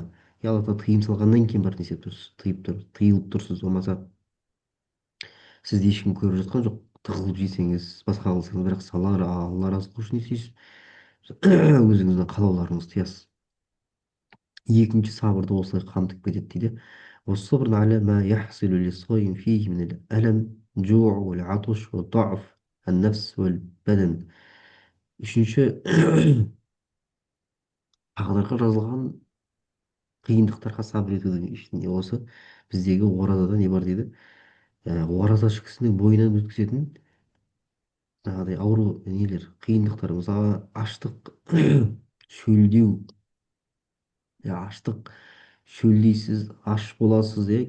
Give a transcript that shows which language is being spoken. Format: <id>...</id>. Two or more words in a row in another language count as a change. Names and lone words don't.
<kk>Алла тағала тыйым салғаннан кейін барып не істеп тұрсыз? Тыйылып тұрсыз. Болмаса сізді ешкім көріп жатқан жоқ. Тығылып жесеңіз, басқа қылсаңыз, бірақ алла разы болу үшін не істейсіз? Өзіңіздің қалауларыңызды тыясыз. Екінші сабырды осылай қамтып кетеді дейді.</kk> <ar>والصبر على ما يحصل للصائم فيه من الألم جوع والعطش وضعف النفس والبدن.</ar> <kk>Үшінші, тағдырға жазылған қиындықтарға сабыр етудің ішінде осы біздегі оразада не бар дейді. Оразашы кісінің бойынан өткізетін жаңағыдай ауру нелер, қиындықтар, мысалы аштық, шөлдеу, аштық, шөлдейсіз, аш боласыз, иә.</kk>